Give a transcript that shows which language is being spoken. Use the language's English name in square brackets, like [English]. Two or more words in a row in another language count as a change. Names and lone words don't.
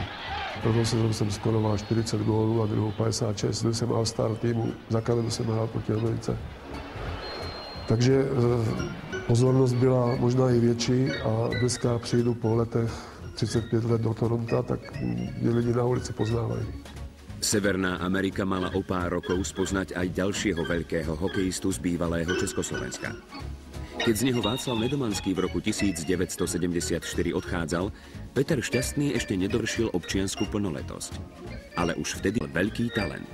[Czech] Prvnou sezónu jsem skoroval 40 gólů a druhou 56. Byl jsem all-star týmu, za Kanadu jsem hrál proti Americe. Takže pozornost byla možná i větší a dneska přijdu po letech 35 let do Toronta, tak mě lidi na ulici poznávají. [Slovak] Severná Amerika mala o pár rokov spoznať aj ďalšieho veľkého hokejistu z bývalého Československa. Keď z neho Václav Nedomanský v roku 1974 odchádzal, Peter Šťastný ešte nedovršil občiansku plnoletosť. Ale už vtedy bol veľký talent.